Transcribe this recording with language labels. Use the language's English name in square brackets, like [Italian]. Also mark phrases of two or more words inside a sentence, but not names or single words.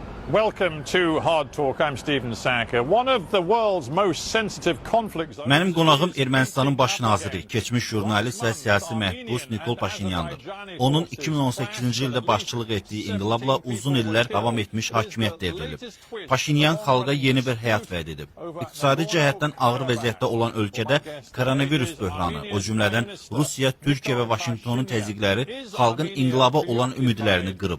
[English] Welcome to Hard Talk. I'm Stephen Sanker. One of the world's most sensitive conflicts. [Azerbaijani] Mənim qonağım Ermənistanın baş naziri, keçmiş jurnalist və siyasi məhbus Nikol Paşinyandır. Onun 2018-ci ildə başçılıq etdiyi inqilabla uzun illər davam etmiş hakimiyyət devrilib. Paşinyan xalqa yeni bir həyat vəd edib. İqtisadi cəhətdən ağır vəziyyətdə olan ölkədə koronavirus böhranı, o cümlədən Rusiya, Türkiyə və Vaşinqtonun təzyiqləri xalqın inqilaba olan ümidlərini qırıb.